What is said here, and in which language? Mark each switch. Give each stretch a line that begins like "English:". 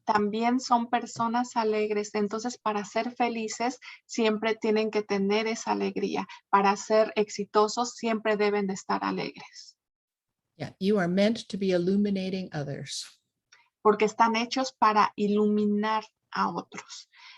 Spanish: También son personas alegres, entonces para ser felices siempre tienen que tener esa alegría. Para ser exitosos siempre deben de estar alegres.
English: Yeah, you are meant to be illuminating others.
Spanish: Porque están hechos para iluminar a otros.